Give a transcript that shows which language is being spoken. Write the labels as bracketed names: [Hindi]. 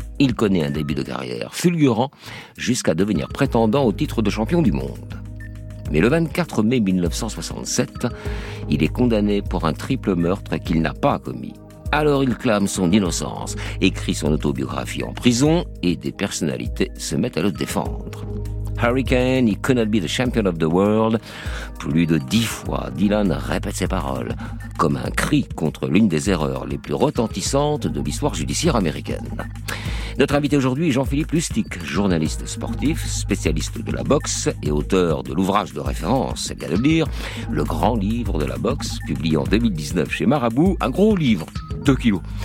[French] Il connaît un début de carrière fulgurant jusqu'à devenir prétendant au titre de champion du monde. Mais le 24 mai 1967, il est condamné pour un triple meurtre qu'il n'a pas commis. Alors il clame son innocence, écrit son autobiographie en prison et des personnalités se mettent à le défendre. [English] Hurricane, he cannot be the champion of the world. [French] Plus de 10 fois, Dylan répète ses paroles, comme un cri contre l'une des erreurs les plus retentissantes de l'histoire judiciaire américaine. Notre invité aujourd'hui est Jean-Philippe Lustig, journaliste sportif, spécialiste de la boxe et auteur de l'ouvrage de référence, c'est bien de le dire, Le Grand Livre de la Boxe, publié en 2019 chez Marabout, un gros livre, 2 kilos.